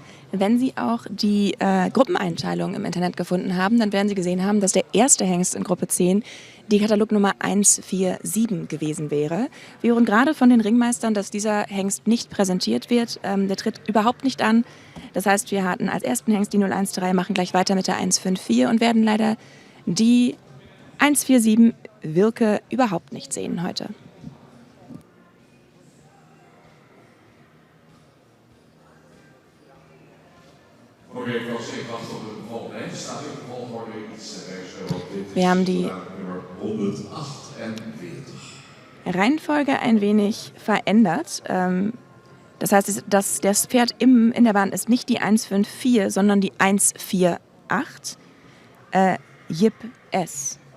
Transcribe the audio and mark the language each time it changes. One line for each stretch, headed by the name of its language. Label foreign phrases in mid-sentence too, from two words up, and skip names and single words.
German: Wenn Sie auch die Gruppeneinteilung im Internet gefunden haben, dann werden Sie gesehen haben, dass der erste Hengst in Gruppe 10 die Katalognummer 147 gewesen wäre. Wir hören gerade von den Ringmeistern, dass dieser Hengst nicht präsentiert wird. Der tritt überhaupt nicht an. Das heißt, wir hatten als ersten Hengst die 013, machen gleich weiter mit der 154 und werden leider die 147 Wilke überhaupt nicht sehen heute.
Dutch: Oké, ik was even wachten op de volgende. Er staat in de volgorde iets op dit.
German: Wir haben die Nummer 148. Reihenfolge ein wenig verändert. Das heißt, das Pferd in der Bahn ist nicht die 154, sondern die 148. Yip S.